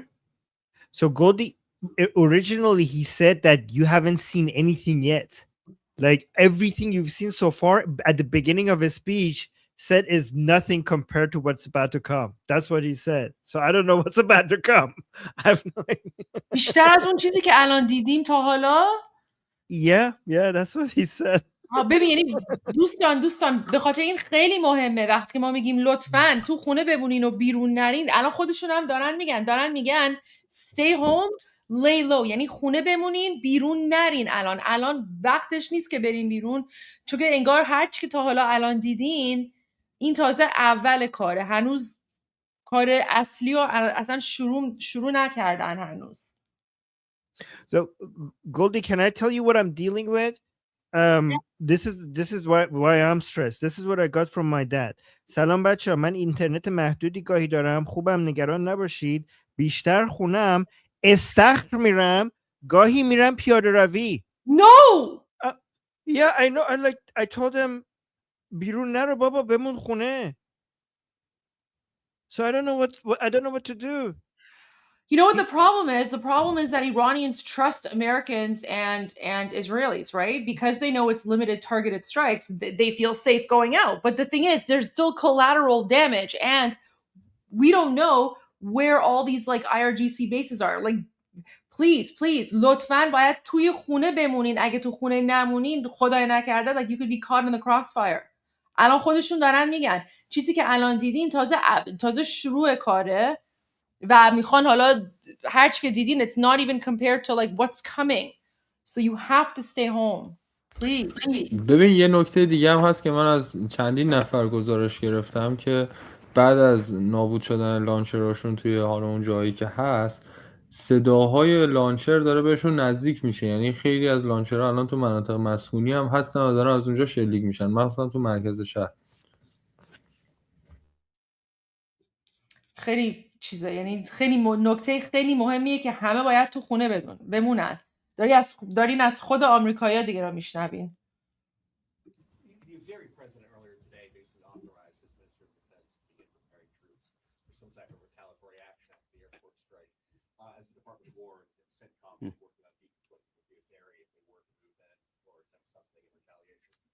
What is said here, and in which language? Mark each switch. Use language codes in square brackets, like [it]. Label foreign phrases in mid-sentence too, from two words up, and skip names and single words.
[en] So Goldie, originally he said that you haven't seen anything yet. Like, everything you've seen so far at the beginning of his speech said is nothing compared to what's about to come. That's what he said. So I don't know what's about to come. I have no idea. [fa] بیشتر از اون چیزی که الان دیدیم تا حالا. [en] Yeah, that's what he said. [fa] ببین، یعنی دوستان به خاطر این خیلی مهمه وقتی که ما میگیم لطفاً تو خونه بمونین و بیرون نرین. الان خودشون هم دارن میگن [en] stay home lay low، [fa] یعنی خونه بمونین بیرون نرین. الان وقتش نیست که برین بیرون، چون که انگار هر چی که تا حالا الان دیدین این تازه اول کاره، هنوز کار اصلی رو اصلا شروع نکردن هنوز. [en] So Goldie, can I tell you what I'm dealing with? This is why I'm stressed. This is what I got from my dad. [fa] سلام بچه ها، من اینترنت محدودی گاهی دارم، خوبم نگران نباشید. بیشتر خونم، استخر میرم، گاهی میرم پیاده روی. [en] No! Yeah, I know. I told him [fa] بیرون نرو بابا، بمون خونه. [en] So I don't know what to do. You know what the problem is? The problem is that Iranians trust Americans and Israelis, right? Because they know it's limited targeted strikes, they feel safe going out. But the thing is, there's still collateral damage, and we don't know where all these like IRGC bases are. Like, please, [fa] لطفاً باید توی خونه بمونین. اگه تو خونه نمونین، خدای نکرده, [en] like, you could be caught in the crossfire. [fa] الان خودشون دارن میگن چیزی که الان دیدین تازه شروع کاره و میخوان حالا هر چی که دیدین [en] it's not even compared to like what's coming. So you have to stay home. Please. [fa] ببین یه نکته دیگه هم هست که من از چندین نفر گزارش گرفتم که بعد از نابود شدن لانچراشون توی حالا اون جایی که هست، صداهای لانچر داره بهشون نزدیک میشه. یعنی خیلی از لانچرها الان تو مناطق مسکونی هم هستن و دارن از اونجا شلیک میشن، مثلا تو مرکز شهر. خیلی چیزه، یعنی خیلی نکته خیلی مهمیه که همه باید تو خونه بمونن. دارین از خود آمریکایی‌ها دیگه را میشنوین. [en] The Azeri president earlier today basically authorized his Minister of Defense to begin preparing troops for some type of retaliatory action after the airport strike. war, and CENTCOM is working on deconflicting with this area if they were to move in or attempt something in retaliation?